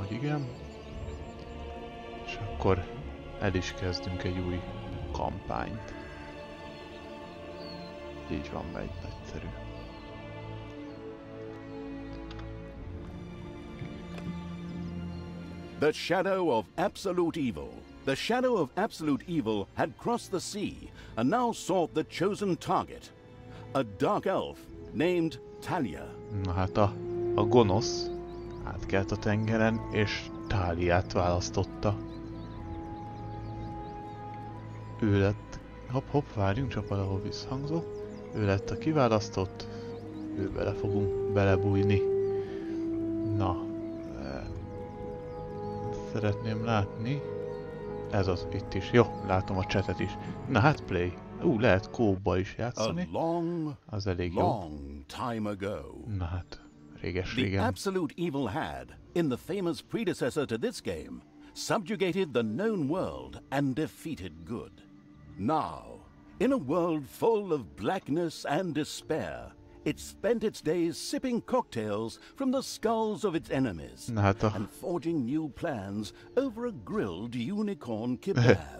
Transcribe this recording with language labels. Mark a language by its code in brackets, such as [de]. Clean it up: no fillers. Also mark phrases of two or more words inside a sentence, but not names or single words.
[hu] Igen. És akkor el is kezdünk egy új kampányt. Így van, megy nagyszerű. [en] The shadow of absolute evil. The shadow of absolute evil had crossed the sea and now sought the chosen target. A dark elf named Talia. [hu] Na hát a gonosz átkelt a tengeren, és Táliát választotta. Ő lett... Hopp, várjunk, csak valahol visszhangzó. Ő lett a kiválasztott, ő bele fogunk belebújni. Na, szeretném látni. Ez az itt is. Jó, látom a chatet is. Na hát play. Lehet kóba is játszani. Az elég jó. Na hát, réges-régen. [en] The absolute evil had, in the famous predecessor to this game, subjugated the known world and defeated good. Now, in a world full of blackness and despair, it spent its days sipping cocktails from the skulls of its enemies and forging new plans over a grilled unicorn kebab.